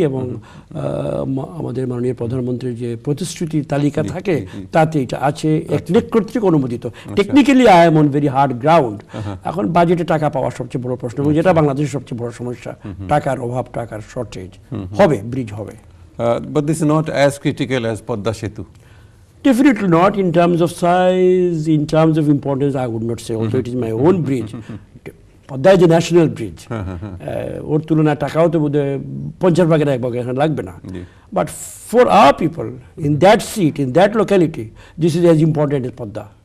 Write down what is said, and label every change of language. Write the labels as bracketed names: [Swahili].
[Bangla] এবং আমাদের মাননীয় প্রধানমন্ত্রীর যে প্রতিশ্রুতি তালিকা থাকে তাতে এটা আছে, একনেক কর্তৃক অনুমোদিত। [English] Technically I am on very hard ground. [Bangla] এখন বাজেটে টাকা পাওয়া সবচেয়ে বড় প্রশ্ন, এবং যেটা বাংলাদেশের সবচেয়ে বড় সমস্যা, টাকার অভাব, টাকার শর্টেজ। হবে, ব্রিজ হবে। [English] But this is not as critical as Padma Setu. Definitely not. In terms of size, in terms of importance, I would not say, although it is my own bridge. Padma is a national bridge. [Bangla] ওর তুলনায় টাকাও তো বোধহয় 50 ভাগের 1 ভাগ এখানে লাগবে না। [English] But for our people in that seat, in that locality, this is as important as Padma.